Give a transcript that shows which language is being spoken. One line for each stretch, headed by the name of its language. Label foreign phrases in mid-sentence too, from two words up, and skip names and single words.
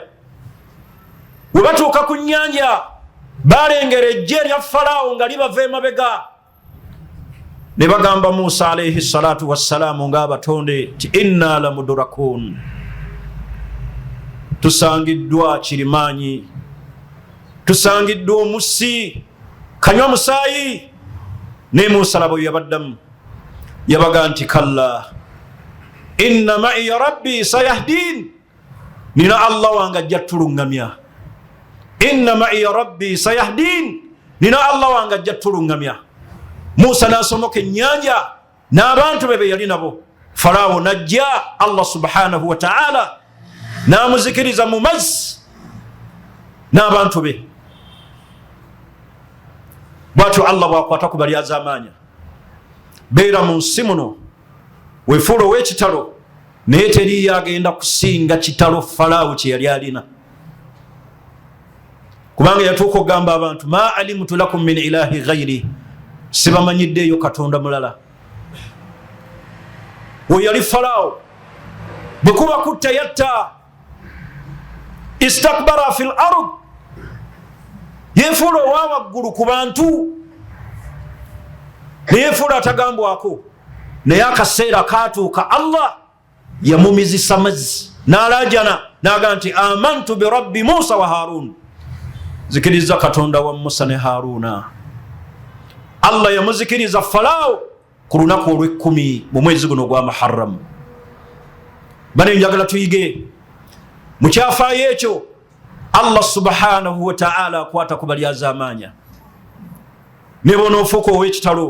Ganda: Bwe batuuka ku nnyanja balengera ejje lya Falaawo nga libava emabega, ne bagamba Musa
Arabic: عليه الصلاة والسلام
Ganda: ng'abatonde ti
Arabic: إنا لمدركون,
Ganda: tusangiddwa kirimaanyi, tusangiddwa omussi, kanywa musaayi. Ne Musa labo yabaddamu, yabaga nti
Arabic: كلا إن معي ربي سيهدين,
Ganda: nina Allah wange ajja tulungamya.
Arabic: إن معي ربي سيهدين,
Ganda: nina Allah wange ajja tulungamya. Musa n'asomoka ennyanja n'abantu be yali nabo. Falaawo najja, Allah
Arabic: سبحانه وتعالى
Ganda: n'amuzikiriza mu mazzi n'abantu be. Bw'atyo Allah bw'akwata ku balyaza amaanya, beera mu nsi muno weefuula ow'ekitalo, naye teriyo agenda kusinga kitalo Falaawo kye yali alina, kubanga yatuuka okugamba abantu
Arabic: ما علمت لكم من إله غيري,
Ganda: sibamanyiddeeyo katonda mulala. We yali Falaawo, bwe kuba kutta yatta,
Arabic: استكبر في الأرض,
Ganda: yeefuula owa waggulu ku bantu, neyeefuula atagambwako. Naye akaseera kaatuuka Allah yamumizisa mazzi n'alajana n'agamba nti
Arabic: آمنت برب موسى وهارون,
Ganda: zikiriza katonda wa Musa ne Haruna. Allah yamuzikiriza Falaawo ku lunaku olw'ekkumi mu mwezi guno gwa Muharram. bane njagala tuyige mukyafaayo ekyo Allah
Arabic: سبحانه وتعالى
Ganda: akwata ku balyaza amaanya ne bonoofuuka ow'ekitalo